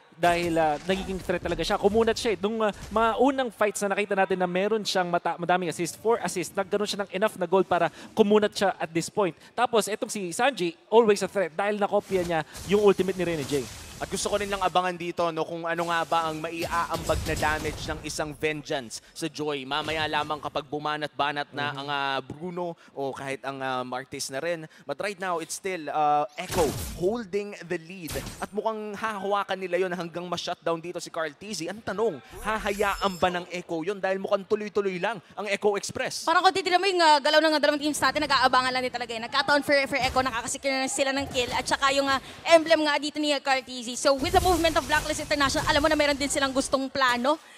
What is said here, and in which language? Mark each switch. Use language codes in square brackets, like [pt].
[tl] Dahil nagiging threat talaga siya. Kumunat siya. Nung mga unang fights na nakita natin na meron siyang madaming assist, 4 assists, nagkaroon siya ng enough na goal para kumunat siya [en] at this point. [tl] Tapos, etong si Sanji, [en] always a threat [tl] dahil nakopya niya yung ultimate ni Renny J. At gusto ko rin lang abangan dito no, kung ano nga ba ang maiaambag na damage ng isang Vengeance sa Joy. Mamaya lamang kapag bumanat-banat na ang Bruno o kahit ang Martis na rin. [en] But right now, it's still Echo holding the lead. [tl] At mukhang hahawakan nila yon hanggang ma-shutdown dito si Carl Tizzy. Ang tanong, hahayaan ba ng Echo yon dahil mukhang tuloy-tuloy lang ang Echo Express? Parang kung titignan mo yung galaw ng dalawang teams natin, nag-aabangan lang din talaga. Nagkataon for Echo, nakakasikir na sila ng kill. At saka yung emblem nga dito ni Carl Tizzy. [en] So with the movement of Blacklist International, [tl] alam mo na meron din silang gustong plano.